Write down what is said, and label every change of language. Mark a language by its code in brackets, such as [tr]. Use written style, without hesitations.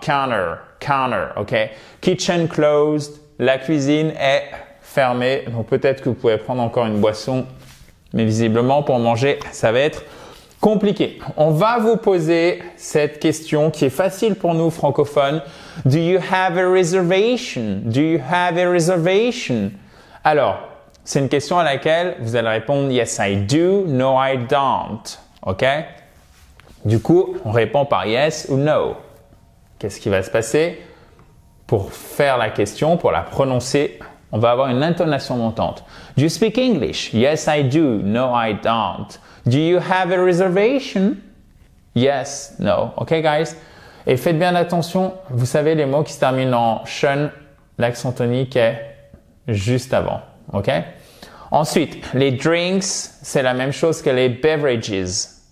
[en] Counter, OK? Kitchen closed. [fr] La cuisine est fermée. Donc peut-être que vous pouvez prendre encore une boisson. Mais visiblement, pour manger, ça va être compliqué. On va vous poser cette question qui est facile pour nous francophones. [en] Do you have a reservation? Do you have a reservation? [fr] Alors, c'est une question à laquelle vous allez répondre [en] yes I do, no I don't. [fr] OK? Du coup, on répond par yes ou no. Qu'est-ce qui va se passer? Pour faire la question, pour la prononcer, on va avoir une intonation montante. [en] Do you speak English? Yes I do, no I don't. Do you have a reservation? Yes, no. OK guys? [fr] Et faites bien attention, vous savez les mots qui se terminent en shun, l'accent tonique est juste avant, OK? Ensuite, les drinks, c'est la même chose que les beverages.